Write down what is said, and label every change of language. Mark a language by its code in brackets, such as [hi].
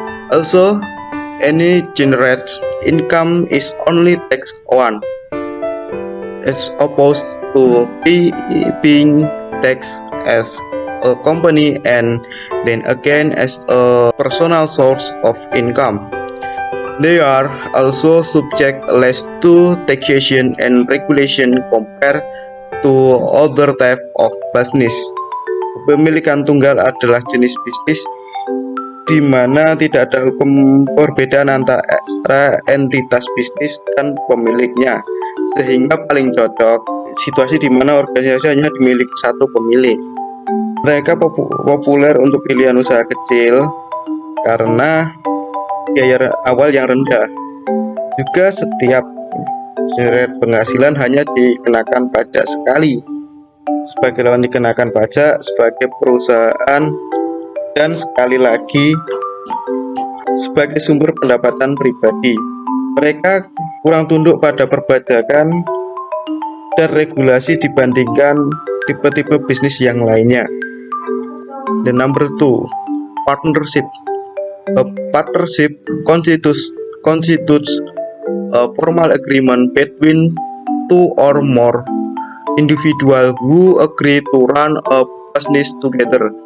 [en] Also, any generate income is only taxed on, as opposed to being taxed as a company and then again as a personal source of income. They are also subject less to taxation and regulation compared to other type of business. [id] Kepemilikan tunggal adalah jenis bisnis di mana tidak ada hukum perbedaan antara entitas bisnis dan pemiliknya, sehingga paling cocok situasi di mana organisasi hanya dimiliki satu pemilik. Mereka populer untuk pilihan usaha kecil karena biaya awal yang rendah. Juga setiap seret penghasilan hanya dikenakan pajak sekali, sebagai lawan dikenakan pajak sebagai perusahaan, dan sekali lagi sebagai sumber pendapatan pribadi. Mereka kurang tunduk pada perpajakan dan regulasi dibandingkan tipe-tipe bisnis yang lainnya. [en] The number 2, partnership. A partnership constitutes a formal agreement between two or more individuals who agree to run a business together.